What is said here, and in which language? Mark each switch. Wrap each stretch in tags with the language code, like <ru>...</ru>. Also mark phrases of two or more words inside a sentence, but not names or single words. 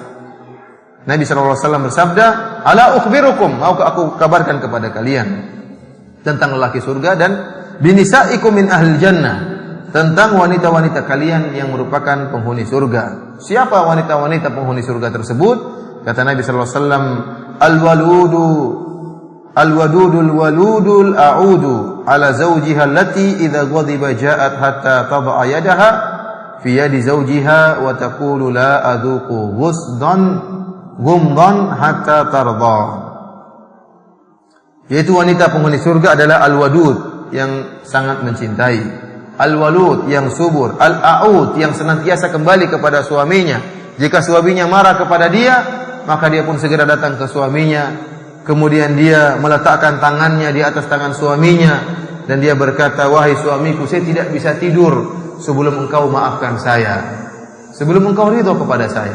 <id>Nabi SAW bersabda,</id> <ar>"ألا أخبركم,</ar> <id>mau aku kabarkan kepada kalian tentang lelaki surga dan</id> <ar>بنسائكم من أهل الجنة,</ar> <id>tentang wanita-wanita kalian yang merupakan penghuni surga." Siapa wanita-wanita penghuni surga tersebut? Kata Nabi SAW,</id> <ar>الودود الولود العؤود على زوجها التي إذا غضبت جاءت حتى تضع يدها في يد زوجها وتقول لا أذوق غمضا حتى ترضى.</ar> <id>Yaitu wanita penghuni surga adalah al-wadud yang sangat mencintai, al-walud yang subur, al-a'ud yang senantiasa kembali kepada suaminya. Jika suaminya marah kepada dia, maka dia pun segera datang ke suaminya. Kemudian dia meletakkan tangannya di atas tangan suaminya dan dia berkata, "Wahai suamiku, saya tidak bisa tidur sebelum engkau maafkan saya, sebelum engkau ridho kepada saya."</id>